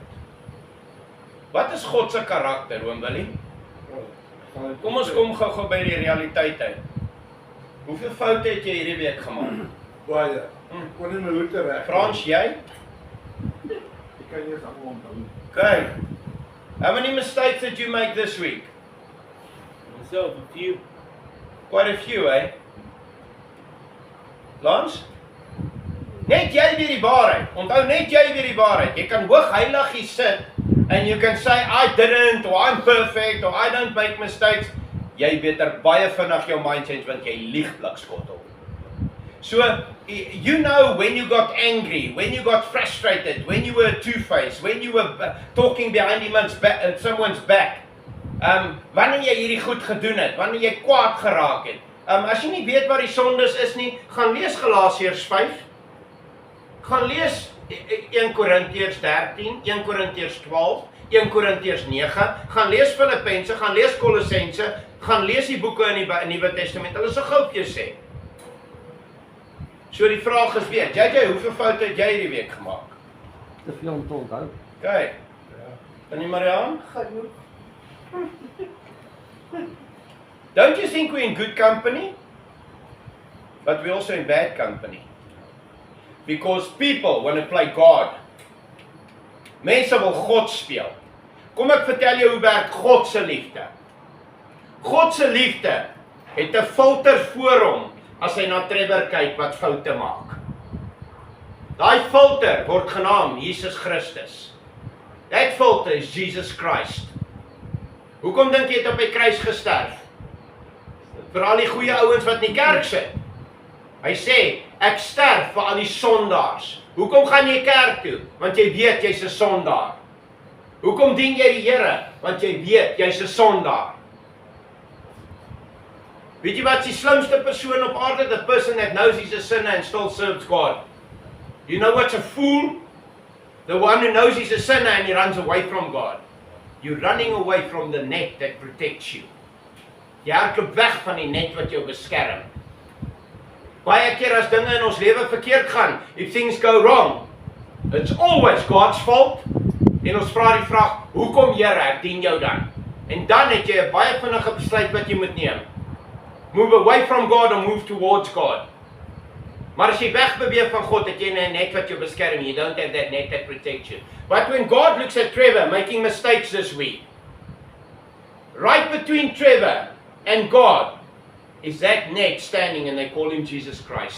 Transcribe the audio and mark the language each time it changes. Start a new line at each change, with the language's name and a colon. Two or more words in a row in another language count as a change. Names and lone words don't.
Afrikaans: Wat is God se karakter, oom Willie? Kom ons kom gou by die realiteit uit. Hoeveel foute het jy hierdie week gemaak? Baie. Kon nie my roete reg. Frans, jy? Ek kan nie eens almal onthou.
English: Okay. How many mistakes did you make this week? Myself, a few. Quite a few, eh? Lance?
Afrikaans: Net jy weet die waarheid. Onthou net jy weet die waarheid. Jy kan hoog heilig hier sit
English: and you can say I didn't or I'm perfect or I don't make mistakes.
Afrikaans: Jy beter baie vinnig jou
English: mind change
Afrikaans: want jy lieg blikskottel.
English: So you know when you got angry, when you got frustrated, when you were two-faced, when you were talking behind someone's back.
Afrikaans: Wanneer jy hierdie goed gedoen het, wanneer jy kwaad geraak het. As jy nie weet wat die sondes is nie, gaan lees Galasiërs 5. Gaan lees 1 Korintiërs 13, 1 Korintiërs 12, 1 Korintiërs 9, gaan lees Filippense, gaan lees Kolossense, gaan lees die boeke in die Nuwe Testament. Hulle so gou op jou sê. So die vraag is weer, JJ, hoeveel foute het jy hierdie week gemaak? Te veel om te onthou. Okay. En die Mariaan?
English: Don't you think we're in good company? But we're also in bad company. Because people want to play God.
Afrikaans: Mense wil God speel. Kom ek vertel jou hoe werk God se liefde. God se liefde het 'n filter voor hom as hy na Trevor kyk wat foute maak. Daai filter word genaam Jesus Christus.
English: That filter is Jesus Christ.
Afrikaans: Hoekom dink jy het op die kruis gesterf? Vir al die goeie ouens wat in die kerk sit. Hy sê, ek sterf vir al die sondaars. Hoekom gaan jy kerk toe? Want jy weet jy's 'n sondaar. Hoekom dien jy die Here? Want jy weet jy's 'n sondaar. Weet jy wat die slimste persoon op aarde?
English: The person that knows he's a sinner and still serves God. You know what's a fool? The one who knows he's a sinner and he runs away from God. You're running away from the net that protects you.
Afrikaans: Jy hardloop weg van die net wat jou beskerm. Baie keer as dinge in ons lewe verkeerd gaan,
English: if things go wrong, it's always God's fault.
Afrikaans: En ons vra die vraag, hoekom Here, ek dien jou dan? En dan het jy 'n baie vinnige besluit wat jy moet neem.
English: Move away from God or move towards God.
Afrikaans: Maar as jy wegbeweeg van God, het jy 'n net wat jou beskerm.
English: You don't have that net that protects you. But when God looks at Trevor making mistakes this week, right between Trevor and God is that net standing and they call him Jesus Christ.